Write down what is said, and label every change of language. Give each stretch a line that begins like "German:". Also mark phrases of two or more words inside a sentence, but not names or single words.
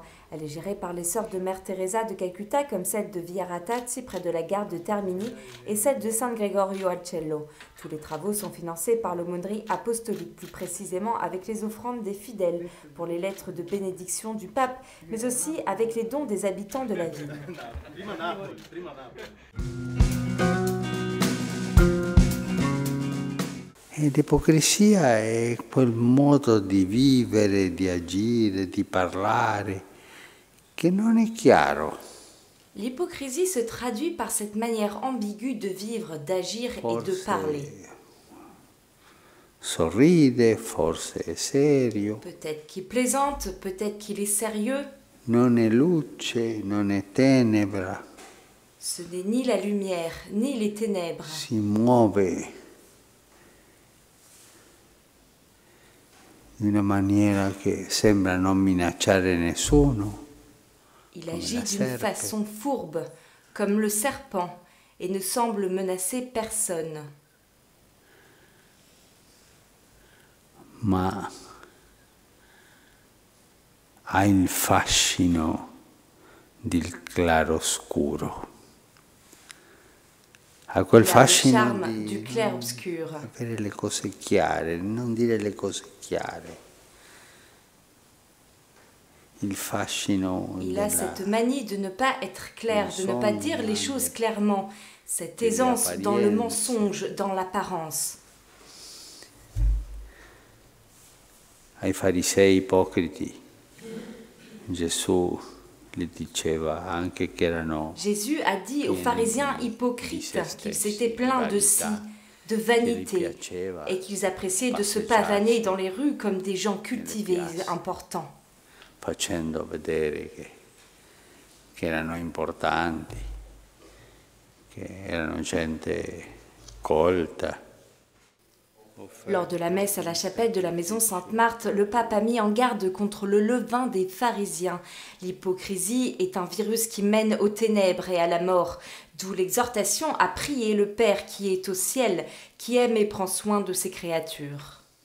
French: Elle est gérée par les sœurs de Mère Teresa de Calcutta comme celle de Via Ratazzi près de la gare de Termini et celle de San Gregorio al Cielo. Tous les travaux sont financés par l'aumônerie apostolique, plus précisément avec les offrandes des fidèles pour les lettres de bénédiction du pape, mais aussi avec les dons des habitants de la ville.
Italian: E l'ipocrisia è quel modo di vivere, di agire, di parlare, che non è chiaro.
French: L'hypocrisie se traduit par cette manière ambiguë de vivre, d'agir et de parler.
Italian: Sorride, forse è serio.
French: Peut-être qu'il plaisante, peut-être qu'il est sérieux.
Italian: Non è luce, non è tenebra.
French: Ce n'est ni la lumière, ni les ténèbres.
Italian: Si muove in una maniera che sembra non minacciare nessuno.
French: Il agit d'une façon fourbe, comme le serpent, et ne semble menacer personne.
Italian: Ma ha il fascino del claroscuro. Ha quel fascino
French: du clair-obscur.
Italian: Avere le cose chiare, non dire le cose chiare. Il fascino.
French: Il a cette manie de ne pas être clair, de ne pas dire les choses clairement, cette aisance dans le mensonge, dans l'apparence.
Italian: Ai farisei ipocriti, Gesù le diceva anche che erano.
French: Jésus a dit aux pharisiens hypocrites qu'ils s'étaient pleins de si, de vanité et qu'ils appréciaient de se pavaner dans les rues comme des gens cultivés, importants.
Italian: Facendo vedere che erano importanti, che erano gente colta.
French: Lors de la messe à la chapelle de la maison Sainte-Marthe, le pape a mis en garde contre le levain des pharisiens. L'hypocrisie est un virus qui mène aux ténèbres et à la mort, d'où l'exhortation à prier le Père qui est au ciel, qui aime et prend soin de ses créatures.